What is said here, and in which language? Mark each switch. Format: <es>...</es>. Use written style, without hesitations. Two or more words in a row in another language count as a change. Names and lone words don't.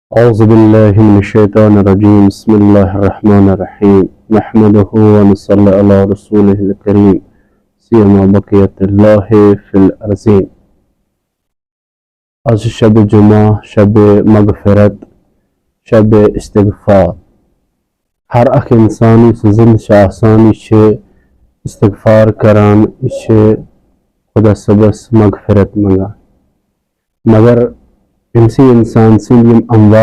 <ar>أعوذ بالله من الشيطان الرجيم بسم الله الرحمن الرحيم نحمده ونصلي على رسوله الكريم سيما بقية الله في الأرضين</ar> <ks>आज शब जुमा शब मगफिरत शब इस्तिगफार हर अख इंसान जिंद आसान इस्तिगफार करान खुदा सबस मगफिरत मंगान मगर इनसी इंसान सिंद अमवात</ks>